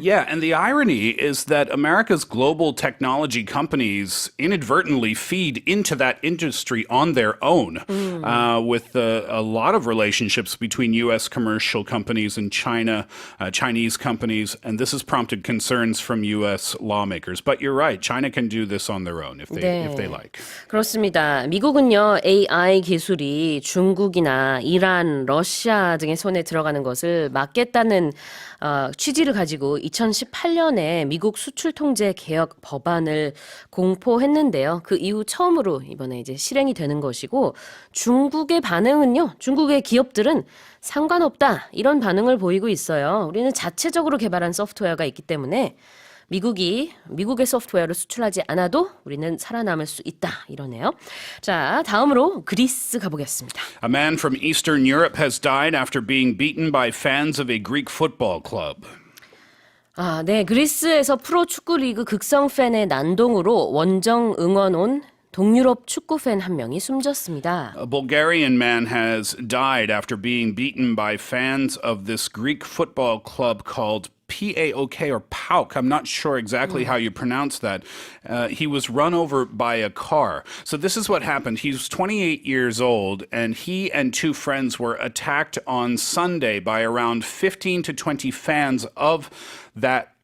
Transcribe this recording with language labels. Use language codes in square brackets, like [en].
[en] Yeah, and the irony is that America's global technology companies inadvertently feed into that industry on their own with a lot of relationships between U.S. commercial companies and Chinese companies, and this has prompted concerns from U.S. lawmakers. But you're right, China can do this on their own if they like. [ko] 그렇습니다. 미국은요, AI 기술이 중국이나 이란, 러시아 등의 손에 들어가는 것을 막겠다는 취지를 가지고 2018년에 미국 수출 통제 개혁 법안을 공포했는데요. 그 이후 처음으로 이번에 이제 실행이 되는 것이고 중국의 반응은요. 중국의 기업들은 상관없다. 이런 반응을 보이고 있어요. 우리는 자체적으로 개발한 소프트웨어가 있기 때문에 미국의 소프트웨어를 수출하지 않아도 우리는 살아남을 수 있다. 이러네요. 자, 다음으로 그리스 가보겠습니다. [en] A man from Eastern Europe has died after being beaten by fans of a Greek football club. [ko] 네, 그리스에서 프로축구 리그 극성 팬의 난동으로 원정 응원 온 동유럽 축구 팬 한 명이 숨졌습니다. [en] A Bulgarian man has died after being beaten by fans of this Greek football club called PAOK or PAOK. I'm not sure exactly how you pronounce that. He was run over by a car. So this is what happened. He was 28 years old, and he and two friends were attacked on Sunday by around 15 to 20 fans of that